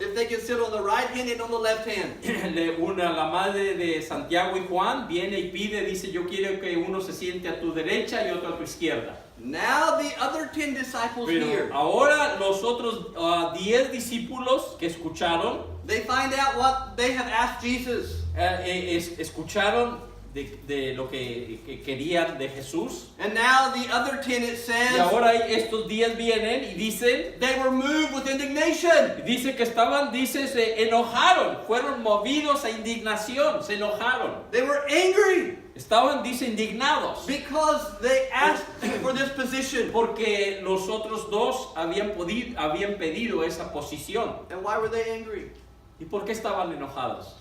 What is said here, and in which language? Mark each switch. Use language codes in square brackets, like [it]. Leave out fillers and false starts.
[en] if they can sit on the right hand and on the left hand. [es] la madre de Santiago y Juan viene y pide, dice, yo quiero que uno se siente a tu derecha y otro a tu izquierda. [en] Now the other 10 disciples [es] Pero [en] hear. [es] ahora los otros 10 discípulos que escucharon, [en] They find out what they have asked Jesus. [es] escucharon de lo que querían de Jesús. [en] And now the other 10, it [es] Y [en] says, [es] ahora estos 10 vienen y dicen, [en] they were moved with indignation. [es] dice que se enojaron, fueron movidos a indignación, se enojaron. [en] They were angry [es] Estaban, dice, indignados. [en] because they asked for this position. [es] Porque los otros dos habían pedido esa posición. [en] And why were they angry? [es] ¿Y por qué estaban enojados?